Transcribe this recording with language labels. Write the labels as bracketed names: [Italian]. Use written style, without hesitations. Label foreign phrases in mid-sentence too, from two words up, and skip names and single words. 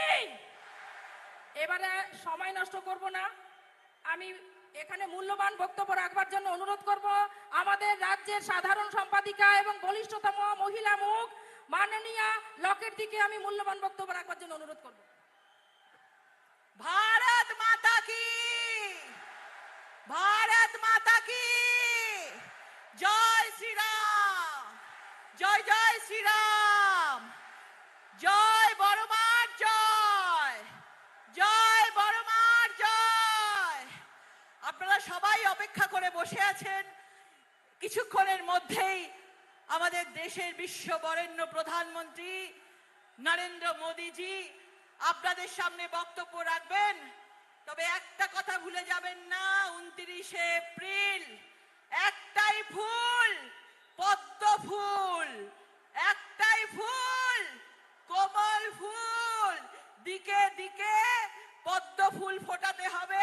[Bangla] এবারে সময় নষ্ট করব না, আমি এখানে মূল্যবান বক্তব্য রাখবার জন্য অনুরোধ করব আমাদের রাজ্যের সাধারণ সম্পাদিকা এবং বলিষ্ঠতম মহিলা মুখ মাননীয়া লকেট দিকে আমি মূল্যবান বক্তব্য রাখবার জন্য অনুরোধ করব। [Hindi] भारत माता की, भारत माता की जय श्री राम, जय जय श्री राम, जय बड़मार जय, जय बड़मार जय। [Bangla] আপনারা সবাই অপেক্ষা করে বসে আছেন, কিছুক্ষণের মধ্যেই আমাদের দেশের বিশ্ববরেণ্য প্রধানমন্ত্রী নরেন্দ্র মোদীজি আপনাদের সামনে বক্তব্য রাখবেন। তবে একটা কথা ভুলে যাবেন না, 29শে এপ্রিল একটাই ফুল, পদ্ম ফুল, একটাই ফুল, কোমল ফুল, দিকে দিকে পদ্ম ফুল ফোটাতে হবে।